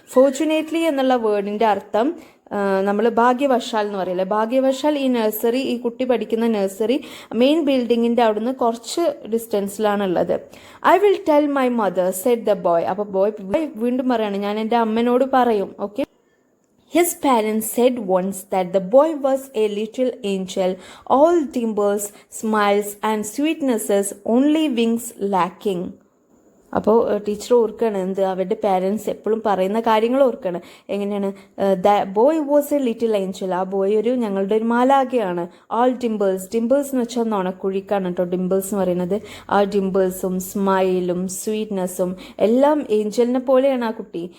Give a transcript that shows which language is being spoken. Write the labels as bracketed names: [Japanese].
[Malayalam] ഫോർച്യുനേറ്റ്ലി എന്നുള്ള വേർഡിൻ്റെ അർത്ഥം നമ്മൾ ഭാഗ്യവശാൽ എന്ന് പറയില്ലേ, ഭാഗ്യവശാൽ ഈ കുട്ടി പഠിക്കുന്ന നഴ്സറി മെയിൻ ബിൽഡിങ്ങിൻ്റെ അവിടുന്ന് കുറച്ച് ഡിസ്റ്റൻസിലാണുള്ളത്. [English] I will tell my mother, said the boy. [Malayalam] അപ്പോൾ ബോയ് വീണ്ടും പറയാണ്, ഞാൻ എൻ്റെ അമ്മനോട് പറയും. Okay. [English] His parents said once that the boy was a little angel, all dimples, smiles and sweetnesses, only wings lacking. [Malayalam] അപ്പോൾ ടീച്ചർ ഓർക്കുകയാണ് അവരുടെ പാരൻസ് എപ്പോഴും പറയുന്ന കാര്യങ്ങൾ ഓർക്കുകയാണ്. എങ്ങനെയാണ്? [English] The boy was a little angel. [Malayalam] ആ ബോയ് ഞങ്ങളുടെ ഒരു മാലാഖയാണ്. ആൾ ഡിംപിൾസ് എന്ന് വെച്ചാൽ നുണക്കുഴിക്കാണ് കേട്ടോ ഡിംപിൾസ് എന്ന് പറയുന്നത്. ആ ഡിംപിൾസും സ്മൈലും സ്വീറ്റ്നെസ്സും എല്ലാം ഏഞ്ചലിനെ പോലെയാണ് ആ കുട്ടി.